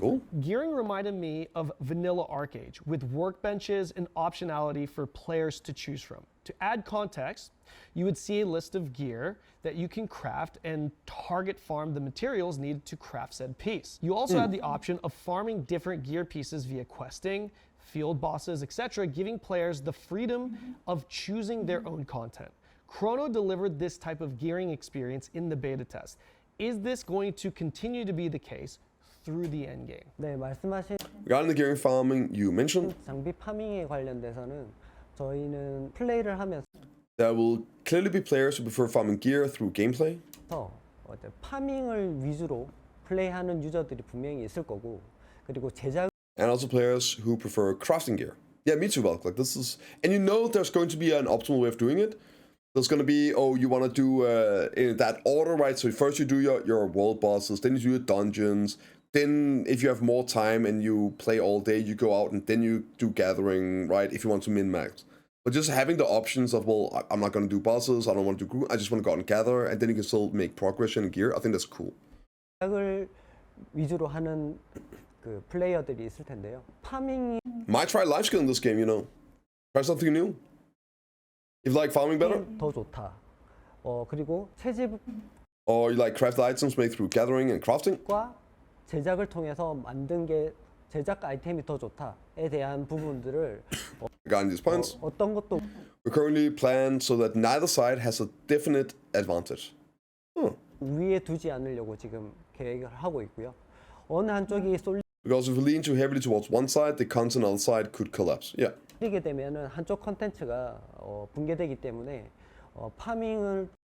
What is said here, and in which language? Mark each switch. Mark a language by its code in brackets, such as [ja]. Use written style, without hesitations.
[en] Cool. Gearing reminded me of vanilla Arcade, with workbenches and optionality for players to choose from. To add context, you would see a list of gear that you can craft and target farm the materials needed to craft said piece. You also had the option of farming different gear pieces via questing, field bosses, etc., giving players the freedom of choosing their own content. Chrono delivered this type of gearing experience in the beta test. Is this going to continue to be the case through the endgame? [ko] 네, 말씀하신 [en] Regarding the gearing farming you mentioned, [ko] 장비 파밍에 관련돼서는 저희는 플레이를 하면서 [en] there will clearly be players who prefer farming gear through gameplay. [ko] 파밍을 위주로 플레이하는 유저들이 분명히 있을 거고, 그리고 제작 [en] And also players who prefer crafting gear. Yeah, me too, Valk. Like this is, and you know there's going to be an optimal way of doing it. There's going to be, oh, you want to do in that order, right? So first you do your world bosses, then you do your dungeons. Then if you have more time and you play all day, you go out and then you do gathering, right? If you want to min-max. But just having the options of, well, I'm not going to do bosses, I don't want to do group, I just want to go out and gather, and then you can still make progression in gear. I think that's cool. [ko] 제작을 위주로 하는 그 플레이어들이 있을 텐데요. 파밍이 [en] Might try life skill in this game, you know. Try something new. If you like farming better, [ko] 더 좋다. 그리고 채집과 [en] or you like craft items made through gathering and crafting, [ko] 제작을 통해서 만든 게 제작 아이템이 더 좋다에 대한 부분들을 [en] regarding these points, [ko] 어떤 것도 [en] we currently plan so that neither side has a definite advantage. [ko] 위에 두지 않으려고 지금 계획을 하고 있고요. 어느 한쪽이 [en] Because if we lean too heavily towards one side, the content on the other side could collapse. Yeah. [ko] 쏠리게 되면은 한쪽 컨텐츠가 붕괴되기 때문에 파밍을